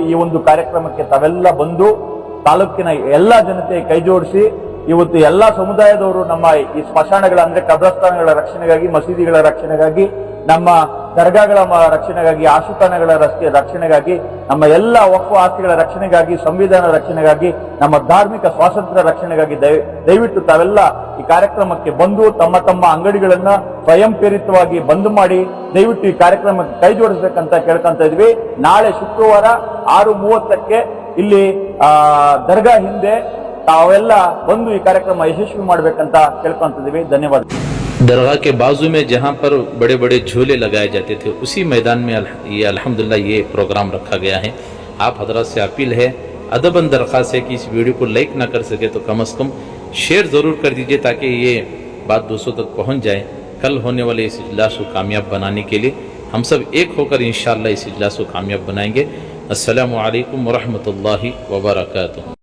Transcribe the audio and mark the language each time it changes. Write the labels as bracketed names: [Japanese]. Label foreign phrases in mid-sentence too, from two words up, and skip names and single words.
[Kannada] ಈ ಒಂದು ಕಾರ್ಯಕ್ರಮಕ್ಕೆ ತಾವೆಲ್ಲ ಬಂದು ತಾಲೂಕಿನ ಎಲ್ಲಾ ಜನತೆ ಕೈ ಜೋಡಿಸಿ ಇವತ್ತು ಎಲ್ಲಾ ಸಮುದಾಯದವರು ನಮ್ಮ ಈ ಸ್ಮಶಾನಗಳ ಅಂದ್ರೆ ಕಬ್ರಸ್ಥಾನಗಳ ರಕ್ಷಣೆಗಾಗಿ, ಮಸೀದಿಗಳ ರಕ್ಷಣೆಗಾಗಿ, ನಮ್ಮ ದರ್ಗಾಗಳ ರಕ್ಷಣೆಗಾಗಿ, ಆಶುತಾನಗಳ ರಕ್ಷಣೆಗಾಗಿ, ನಮ್ಮ ಎಲ್ಲ ವಕ್ಫ್ ಆಸ್ತಿಗಳ ರಕ್ಷಣೆಗಾಗಿ, ಸಂವಿಧಾನ ರಕ್ಷಣೆಗಾಗಿ, ನಮ್ಮ ಧಾರ್ಮಿಕ ಸ್ವಾತಂತ್ರ್ಯ ರಕ್ಷಣೆಗಾಗಿ ದಯವಿಟ್ಟು ತಾವೆಲ್ಲ ಈ ಕಾರ್ಯಕ್ರಮಕ್ಕೆ ಬಂದು ತಮ್ಮ ತಮ್ಮ ಅಂಗಡಿಗಳನ್ನ ಸ್ವಯಂ ಪ್ರೇರಿತವಾಗಿ ಬಂದ್ ಮಾಡಿ ದಯವಿಟ್ಟು ಈ ಕಾರ್ಯಕ್ರಮಕ್ಕೆ ಕೈ ಜೋಡಿಸಬೇಕಂತ ಕೇಳ್ಕೊಂತ ಇದ್ವಿ। ನಾಳೆ ಶುಕ್ರವಾರ 6:30ಕ್ಕೆ ಇಲ್ಲಿ ದರ್ಗಾ ಹಿಂದೆ ತಾವೆಲ್ಲ ಬಂದು ಈ ಕಾರ್ಯಕ್ರಮ ಯಶಸ್ವಿ ಮಾಡಬೇಕಂತ ಕೇಳ್ಕೊಂತಿದ್ದೀವಿ। ಧನ್ಯವಾದ। [Hindi] दरगाह के बाजू में जहाँ पर बड़े बड़े झूले लगाए जाते थे उसी मैदान में ये अल्हम्दुलिल्लाह ये प्रोग्राम रखा गया है। आप हजरत से अपील है, अदबन दरख्वास्त है कि इस वीडियो को लाइक ना कर सके तो कम से कम शेयर ज़रूर कर दीजिए ताकि ये बात दूसरों तक पहुँच जाए। कल होने वाले इस इजलास को कामयाब बनाने के लिए हम सब एक होकर इंशाअल्लाह इस इजलास को कामयाब बनाएंगे। [Arabic] السلام عليكم ورحمة الله وبركاته.